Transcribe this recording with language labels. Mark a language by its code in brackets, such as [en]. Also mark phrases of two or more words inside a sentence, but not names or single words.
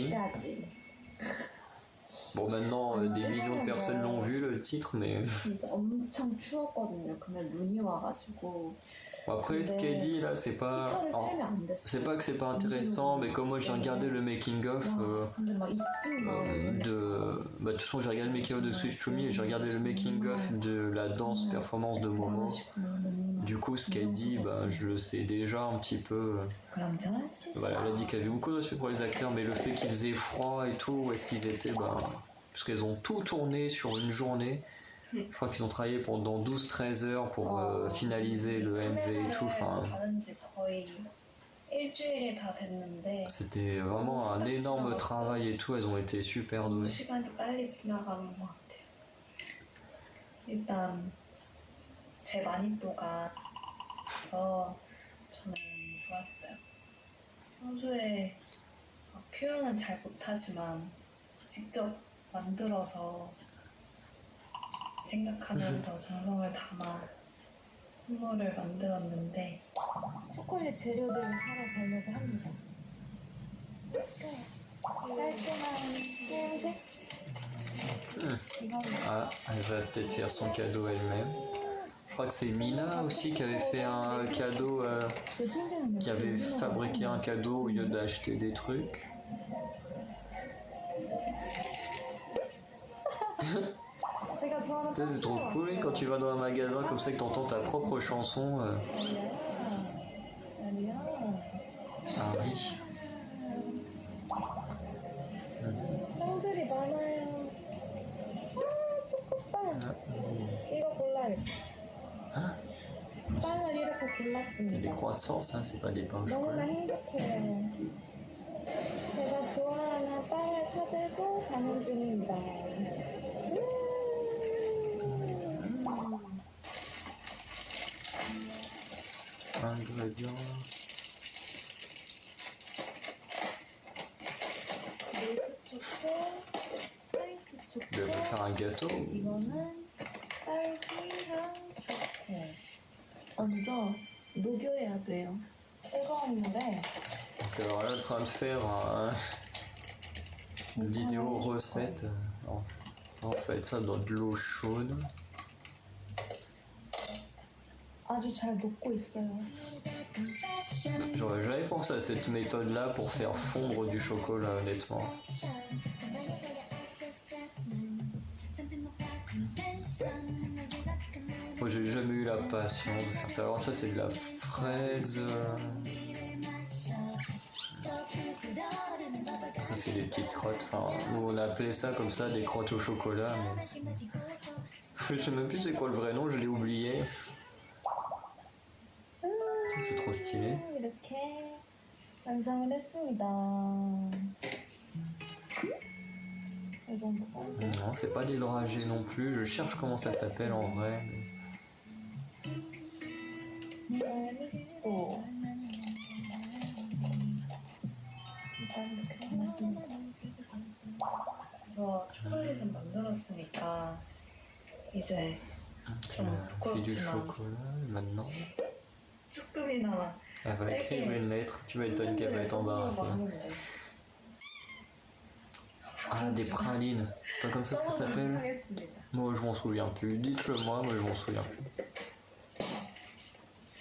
[ko] 여기까지. [fr] Bon, maintenant, des millions de personnes l'ont vu le titre, mais. [ko] 진짜 엄청 추웠거든요. 그날 눈이 와가지고 [fr] Bon, après, ce qu'elle dit là, c'est pas. [ko] 히터를 [fr] Alors, [ko] 틀면 안 됐어요. [fr] c'est pas que c'est pas intéressant, mais comme moi j'ai regardé le making-of [ko] 와, 근데 막 입김 나오는 [fr] Bah, de toute façon, j'ai regardé le making-of de Switch to Me et j'ai regardé le making-of de la danse performance de Momo. Du coup, ce qu'elle dit, bah, je le sais déjà un petit peu. [ko] 그럼 전 시작. [fr] Voilà, elle a dit qu'elle avait beaucoup de respect pour les acteurs, mais le fait qu'il faisait froid et tout, où est-ce qu'ils étaient, bah, parce qu'elles ont tout tourné sur une journée. Je crois qu'ils ont travaillé pendant 12-13 heures pour finaliser le MV et tout. Enfin, [ko] 받은 지 거의 일주일이 다 됐는데 [fr] c'était vraiment un énorme travail et tout. Elles ont été super douées. [ko] 시간이 빨리 지나가는 것 같아요. 일단 제 난이도가 더 저는 좋았어요. 평소에 표현은 잘 못하지만 직접 만들어서 생각하면서 정성을 담아 선물을 만들었는데 초콜릿 재료들을 사러 가려고 합니다. 깔끔한 하얀색? 이거는 [fr] Ah, elle va peut-être faire son cadeau elle-même. Je crois que c'est Mina aussi qui avait fait un cadeau, [ko] 진짜 신기한 [fr] qui avait fabriqué un cadeau au lieu d'acheter des trucs. [ko] 제가 좋아하는 [fr] Tu sais, c'est trop cool quand tu vas dans un magasin comme ça que t'entends ta propre chanson. Harry. [ko] 빵들이 많아요. 아, 초코빵. 이거 골라야겠다. 빵을 이렇게 [fr] C'est des [ko] 골랐습니다. [fr] croissants, ça, c'est pas des pains au [ko] 너무나 [fr] chocolat. [ko] 행복해요. 제가 좋아하는 빵을 사들고 가는 중입니다. [fr] Ingrédients. [ko] 밀크초코, 화이트 [fr] Elle veut [ko] 초코, [fr] faire un gâteau. [ko] 이거는 딸기향 초코. 먼저 녹여야 돼요. 뜨거운 물에 [fr] Donc, alors là, en train de faire une vidéo recette. En fait, ça dans de l'eau chaude. 아주 잘 녹고 있어요. J'aurais jamais pensé à cette méthode-là pour faire fondre du chocolat, honnêtement. Moi, j'ai jamais eu la patience de faire ça. Alors ça, c'est de la fraise. Ça fait des petites crottes. Enfin, nous, on a appelé ça comme ça, des crottes au chocolat. Mais... je sais même plus c'est quoi le vrai nom, je l'ai oublié. C'est trop stylé. [ko] 이렇게 완성을 했습니다. 이 정도. [fr] Non, c'est pas des dragées non plus. Je cherche comment ça s'appelle en vrai. [ko] 또 진짜 이렇게 잘했습니다. 그래서 초콜릿은 만들었으니까 이제 [fr] Elle a fait du chocolat maintenant. [ko] 조금이나마 [fr] Elle va écrire une lettre. Tu m'étonnes qu'elle va être embarrassée. Ah, des pralines. C'est pas comme ça que ça s'appelle? [ko] 하겠습니다. [fr] Moi, je m'en souviens plus. Dites-le moi, je m'en souviens plus.